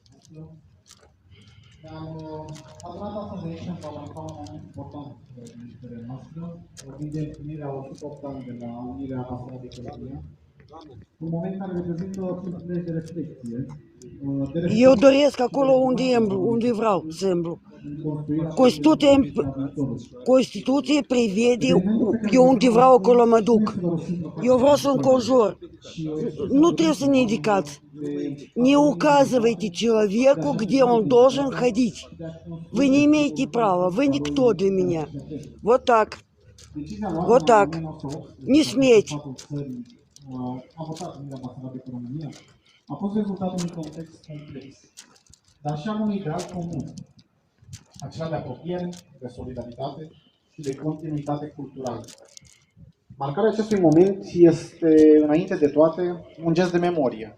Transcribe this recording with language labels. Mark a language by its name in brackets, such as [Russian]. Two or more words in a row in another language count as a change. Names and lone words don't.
[Romanian] Ne-am adunat astăzi aici în Parlamentul un moment important în istoria noastră, vorbind de împlinirea 108 ani de la unirea Basarabiei cu România, un moment care reprezintă puncte de reflexie. Eu doresc acolo unde vreau să îmblu. Constituție prevede, eu unde vreau acolo mă duc. Eu vreau să înconjur. Nu trebuie să ne indicați. [Russian] Не указывайте человеку, где он должен ходить. Вы не имеете права, вы никто для меня. Вот так. Вот так. Не смейте. [Romanian] A votat unirea Basarabiei cu România, a fost rezultatul unui context complex, dar și al unui ideal comun, acela de apropiere, de solidaritate și de continuitate culturală. Marcarea acestui moment este, înainte de toate, un gest de memorie.